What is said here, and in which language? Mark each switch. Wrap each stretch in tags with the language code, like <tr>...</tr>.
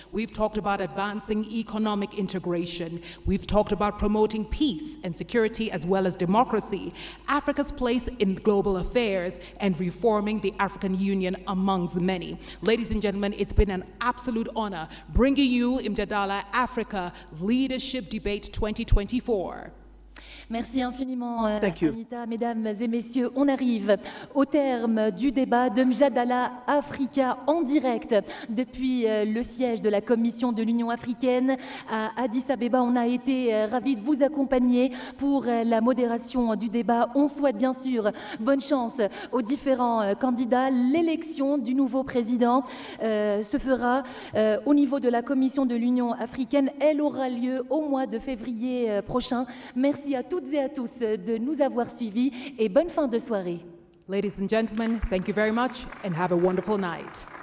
<en>We've talked about advancing economic integration. We've talked about promoting peace and security as well as democracy, Africa's place in global affairs, and reforming the African Union amongst many. Ladies and gentlemen, it's been an absolute honor bringing you Mjadala Africa Leadership Debate 2024.</en> <fr>Merci infiniment, Anita. Mesdames et messieurs, on arrive au terme du débat de Mjadala Africa en direct depuis le siège de la Commission de l'Union africaine à Addis Abeba. On a été ravis de vous accompagner pour la modération du débat. On souhaite bien sûr bonne chance aux différents candidats. L'élection du nouveau président se fera au niveau de la Commission de l'Union africaine. Elle aura lieu au mois de février prochain. Merci à toutes et à tous de nous avoir suivis et bonne fin de soirée.</fr> <en>Ladies and gentlemen, thank you very much and have a wonderful night.</en>